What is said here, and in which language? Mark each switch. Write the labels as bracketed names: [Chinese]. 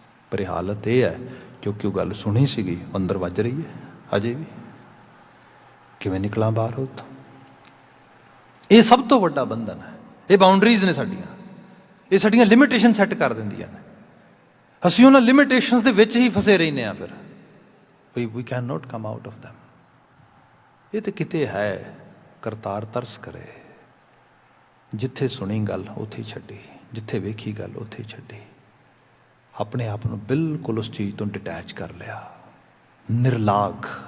[Punjabi] ਪਰ ਇਹ ਹਾਲਤ ਇਹ ਹੈ ਕਿਉਂਕਿ ਉਹ ਗੱਲ ਸੁਣੀ ਸੀਗੀ, ਅੰਦਰ ਵੱਜ ਰਹੀ ਹੈ ਅਜੇ ਵੀ। ਕਿਵੇਂ ਨਿਕਲਾਂ ਬਾਹਰ ਉਹ ਤੋਂ? ਇਹ ਸਭ ਤੋਂ ਵੱਡਾ ਬੰਧਨ ਹੈ। ਇਹ ਬਾਉਂਡਰੀਜ਼ ਨੇ ਸਾਡੀਆਂ, ਇਹ ਸਾਡੀਆਂ ਲਿਮਿਟੇਸ਼ਨ ਸੈੱਟ ਕਰ ਦਿੰਦੀਆਂ ਨੇ। ਅਸੀਂ ਉਹਨਾਂ ਲਿਮਿਟੇਸ਼ਨਸ ਦੇ ਵਿੱਚ ਹੀ ਫਸੇ ਰਹਿੰਦੇ ਹਾਂ। [English] ਫਿਰ we cannot come out of them। [Punjabi] ਇਹ ਤਾਂ ਕਿਤੇ ਹੈ ਕਰਤਾਰ ਤਰਸ ਕਰੇ, ਜਿੱਥੇ ਸੁਣੀ ਗੱਲ ਉੱਥੇ ਹੀ ਛੱਡੀ, ਜਿੱਥੇ ਵੇਖੀ ਗੱਲ ਉੱਥੇ ਹੀ ਛੱਡੀ, ਆਪਣੇ ਆਪ ਨੂੰ ਬਿਲਕੁਲ ਉਸ ਚੀਜ਼ ਤੋਂ ਡਿਟੈਚ ਕਰ ਲਿਆ, ਨਿਰਲਾਗ।